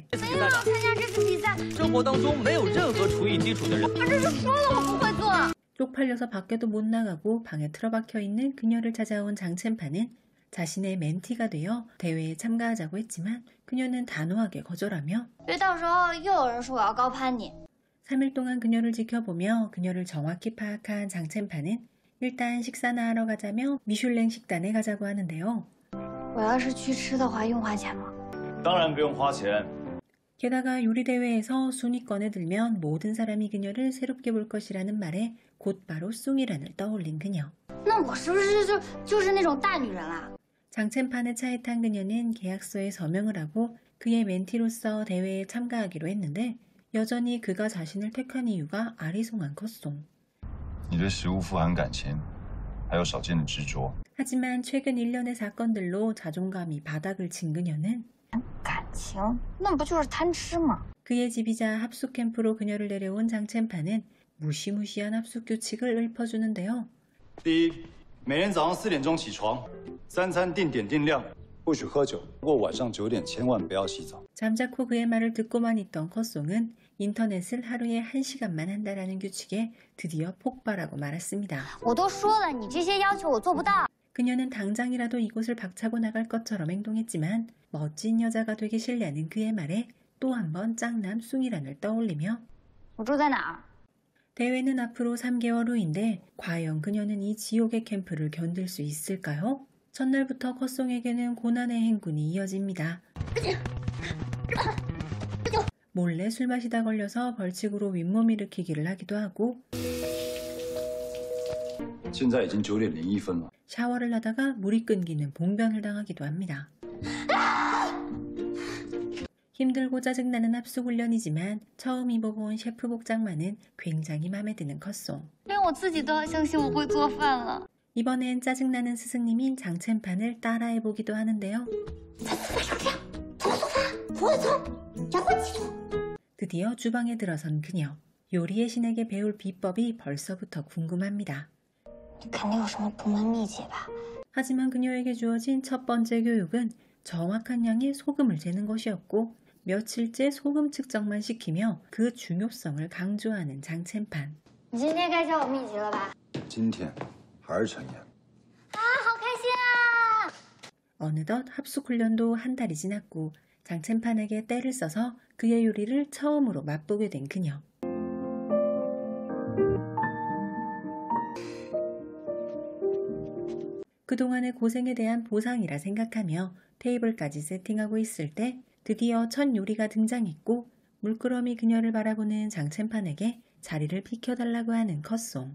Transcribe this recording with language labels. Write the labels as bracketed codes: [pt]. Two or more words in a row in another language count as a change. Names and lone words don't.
[zh] 参加这次比赛，生活当中没有任何厨艺基础的人。我这是说了我不会做。 [ko] 쪽팔려서 밖에도 못 나가고 방에 틀어박혀 있는 그녀를 찾아온 장첸파는 자신의 멘티가 되어 대회에 참가하자고 했지만 그녀는 단호하게 거절하며 [zh] 别到时候又有人说我要高攀你。 [ko] 3일 동안 그녀를 지켜보며 그녀를 정확히 파악한 장첸파는 일단 식사나 하러 가자며 미슐랭 식단에 가자고 하는데요. [zh] 我要是去吃的话，用花钱吗？当然不用花钱。 [ko] 게다가 요리대회에서 순위권에 들면 모든 사람이 그녀를 새롭게 볼 것이라는 말에 곧바로 숭이란을 떠올린 그녀. [zh] 那我是不是就是那种大女人啦？ [ko] 장첸판의 차에 탄 그녀는 계약서에 서명을 하고 그의 멘티로서 대회에 참가하기로 했는데 여전히 그가 자신을 택한 이유가 아리송한 컷송. [zh] 你对食物富含感情，还有少见的执着。 [ko] 하지만 최근 1년의 사건들로 자존감이 바닥을 친 그녀는 [zh] 感情，那不就是贪吃吗？ [ko] 그의 집이자 합숙 캠프로 그녀를 데려온 장첸파는 무시무시한 합숙 규칙을 읊어주는데요. [zh] 第一，每天早上4点钟起床，三餐定点定量，不许喝酒。不过晚上9点千万不要洗澡。 [ko] 잠자코 그의 말을 듣고만 있던 컷송은 인터넷을 하루에 1시간만 한다라는 규칙에 드디어 폭발하고 말았습니다. [zh] 我都说了，你这些要求我做不到。 [ko] 그녀는 당장이라도 이곳을 박차고 나갈 것처럼 행동했지만 멋진 여자가 되기 싫냐는 그의 말에 또 한 번 짱남 숭이란을 떠올리며 [zh] 我住在哪儿？ [ko] 대회는 앞으로 3개월 후인데 과연 그녀는 이 지옥의 캠프를 견딜 수 있을까요? 첫날부터 컷송에게는 고난의 행군이 이어집니다. 몰래 술 마시다 걸려서 벌칙으로 윗몸 일으키기를 하기도 하고 [zh] 现在已经9点01分了。 [ko] 샤워를 하다가 물이 끊기는 봉변을 당하기도 합니다. 힘들고 짜증나는 합숙훈련이지만 처음 입어본 셰프 복장만은 굉장히 마음에 드는 컷송. [zh] 连我自己都要相信我会做饭了。 [ko] 이번엔 짜증나는 스승님인 장첸판을 따라해보기도 하는데요. 드디어 주방에 들어선 그녀. 요리의 신에게 배울 비법이 벌써부터 궁금합니다. [zh] 肯定有什么独门秘籍吧？ [ko] 하지만 그녀에게 주어진 첫 번째 교육은 정확한 양의 소금을 재는 것이었고 며칠째 소금 측정만 시키며 그 중요성을 강조하는 장첸판. [zh] 你今天该教我秘籍了吧？今天还是陈岩。啊，好开心啊！ [ko] 어느덧 합숙훈련도 한 달이 지났고 장첸판에게 때를 써서 그의 요리를 처음으로 맛보게 된 그녀. 그동안의 고생에 대한 보상이라 생각하며 테이블까지 세팅하고 있을 때 드디어 첫 요리가 등장했고 물끄러미 그녀를 바라보는 장첸판에게 자리를 비켜달라고 하는 컷송.